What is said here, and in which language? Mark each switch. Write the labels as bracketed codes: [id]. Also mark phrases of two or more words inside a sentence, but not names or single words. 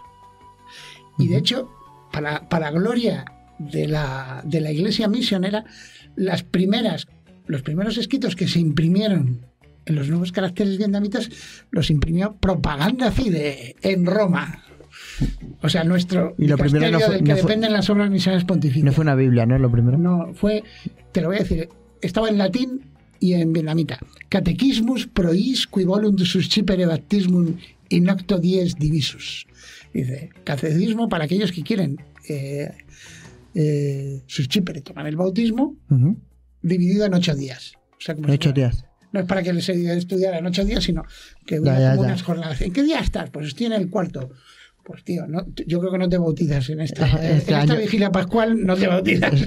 [es] Y de hecho, para gloria de la iglesia misionera, los primeros escritos que se imprimieron en los nuevos caracteres vietnamitas los imprimió Propaganda Fide en Roma. O sea, nuestro dicasterio del que dependen las obras misioneras pontificias. No fue una Biblia, ¿no? Lo primero. No, te lo voy a decir, estaba en latín y en vietnamita. [la] Catequismus prois qui volunt suscipere baptismum in octo dies divisus. [es] Dice, catecismo para aquellos que quieren suscipere, tomar el bautismo, dividido en 8 días. O sea, como 8 días. No es para que les estudiara en 8 días, sino que como unas jornadas. ¿En qué día estás? Pues estoy en el cuarto. Pues tío, yo creo que no te bautizas en esta vigilia pascual, no te bautizas.